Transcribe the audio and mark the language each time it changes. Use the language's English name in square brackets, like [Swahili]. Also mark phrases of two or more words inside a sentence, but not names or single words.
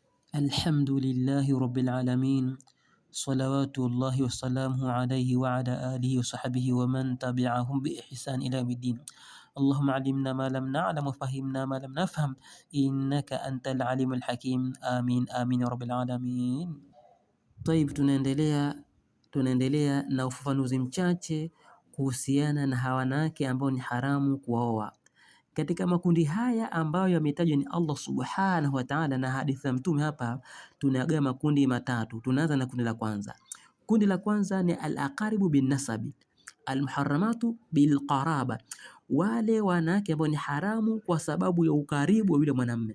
[Arabic] الحمد لله رب العالمين، صلوات الله وسلامه عليه وعلى آله وصحبه ومن تبعهم بإحسان إلى يوم الدين. اللهم علمنا ما لم نعلم وفهمنا ما لم نفهم، إنك أنت العليم الحكيم. آمين آمين يا رب العالمين. طيب, [Swahili] tunaendelea na ufafanuzi mchache kuhusiana na hawa wanawake ambao ni haramu kuoa. Katika makundi haya ambayo yametajwa ni Allah [Arabic] سبحانه وتعالى [Swahili] na hadithi za Mtume, hapa tunagawa makundi matatu. Tunaanza na kundi la kwanza. Kundi la kwanza ni [Arabic] الأقارب بالنسب، المحرمات بالقرابة, [Swahili] wale wanawake ambao ni haramu kwa sababu ya ukaribu wa yule mwanamume.